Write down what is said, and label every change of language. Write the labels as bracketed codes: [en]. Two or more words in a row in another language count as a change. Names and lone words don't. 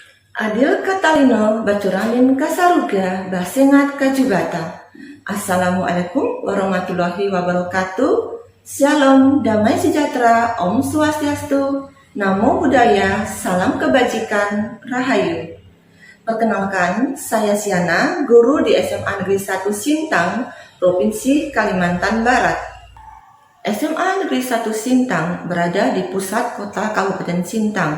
[knx] Adil Katalino bacuranin kasaruga basengat kajubata. [ar] السلام عليكم ورحمة الله وبركاته. [id] Shalom, damai sejahtera, [sa] ॐ स्वस्त्यस्तु, [pi] नमो बुद्धाय, [id] salam kebajikan, Rahayu. Perkenalkan, saya Siana, guru di SMA Negeri 1 Sintang, Provinsi Kalimantan Barat. SMA Negeri 1 Sintang berada di pusat kota Kabupaten Sintang.